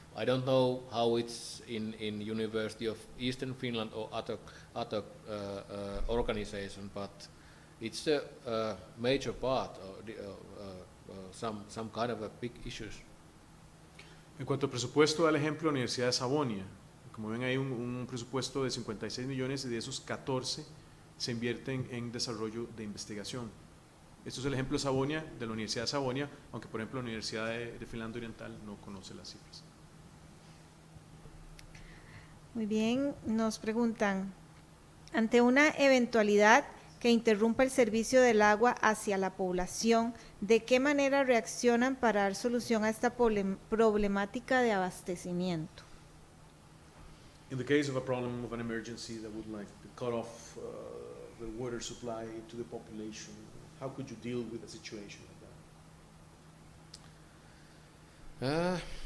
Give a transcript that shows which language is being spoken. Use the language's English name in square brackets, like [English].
[English] I don't know how it's in University of Eastern Finland or other organization, but it's a major part of some kind of a big issues. [Spanish] En cuanto al presupuesto, al ejemplo, la Universidad de Sabonia, como ven hay un presupuesto de 56 millones, y de esos 14 se invierten en desarrollo de investigación. Esto es el ejemplo de Sabonia, de la Universidad de Sabonia, aunque por ejemplo la Universidad de Finlandia Oriental no conoce las cifras. Muy bien, nos preguntan, ante una eventualidad que interrumpa el servicio del agua hacia la población, ¿de qué manera reaccionan para dar solución a esta problemática de abastecimiento? [English] In the case of a problem of an emergency that would like to cut off the water supply to the population, how could you deal with a situation like that?